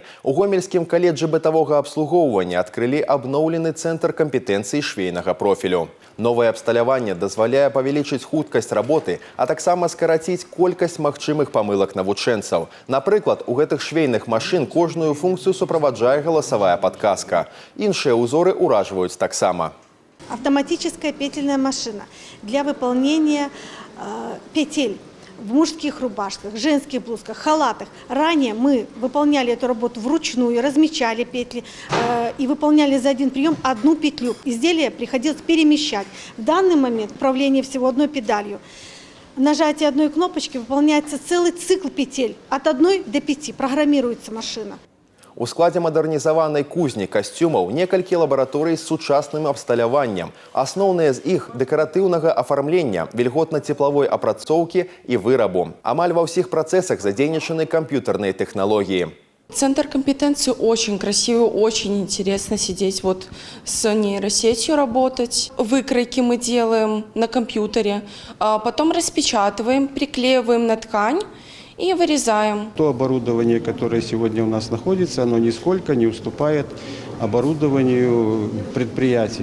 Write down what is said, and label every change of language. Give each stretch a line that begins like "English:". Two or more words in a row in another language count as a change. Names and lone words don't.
Belarusian: У Гомельскім каледжы бытавога абслугоўвання адкрылі абноўлены цэнтр кампетэнцыі швейнага профілю. Новае абсталяванне дазваляе павялічыць хуткасць работы, а таксама скараціць колькасць магчымых памылак навучэнцаў. Напрыклад, у гэтых швейных машын кожную функцыю суправаджае галасавая падказка. Іншыя ўзоры ўражваюць таксама.
Russian: Автоматическая петельная машина для выполнения петель в мужских рубашках, женских блузках, халатах. Ранее мы выполняли эту работу вручную, размечали петли и выполняли за один прием одну петлю. Изделие приходилось перемещать. В данный момент управление всего одной педалью. Нажатие одной кнопочки выполняется целый цикл петель. От 1 до 5 программируется машина.
Belarusian: У складзе мадэрнізаванай кузні касцюмаў некалькі лабараторый з сучасным абсталяваннем. Асноўныя з іх дэкаратыўнага афармлення, вільготна-цеплавой апрацоўкі і вырабу. Амаль ва ўсіх працэсах задзейнічаны камп'ютарныя тэхналогіі.
Russian: Центр компетенции очень красивый, очень интересно сидеть вот с нейросетью работать. Выкройки мы делаем на компьютере, потом распечатываем, приклеиваем на ткань и вырезаем. То оборудование, которое сегодня у нас находится, оно нисколько не уступает оборудованию предприятий.